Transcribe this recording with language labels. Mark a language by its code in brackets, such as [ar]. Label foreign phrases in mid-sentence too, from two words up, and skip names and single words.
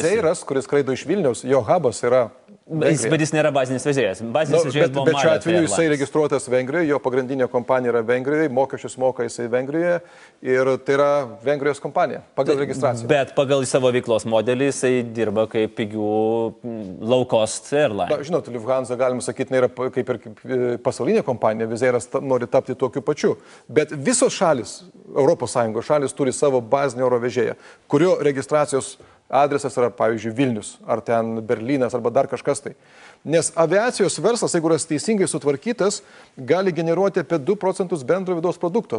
[lt] Vizeiras, kuris skraido iš Vilniaus, jo hubas yra Vengrija. Bet jis nėra bazinis vežėjas. Bazinis vežėjas buvo Bet šiuo atveju jisai registruotas Vengrijoje, jo pagrindinė kompanija yra Vengrijoje, mokesčius moka jisai Vengrijoje ir tai yra Vengrijos kompanija pagal registraciją. Bet pagal savo veiklos modelį jisai dirba kaip pigių [en] low cost airline. [lt] Na, žinot, Lufthansa, galima sakyti, nėra kaip ir pasaulinė kompanija, Vizeiras nori tapti tokiu pačiu. Bet visos šalis, ES šalis turi savo bazinį oro vežėją, kurio registracijos adresas yra, pavyzdžiui, Vilnius, ar ten Berlynas, arba dar kažkas tai. Nes aviacijos verslas, jeigu yra teisingai sutvarkytas, gali generuoti apie 2 procentus bendro vidaus produkto.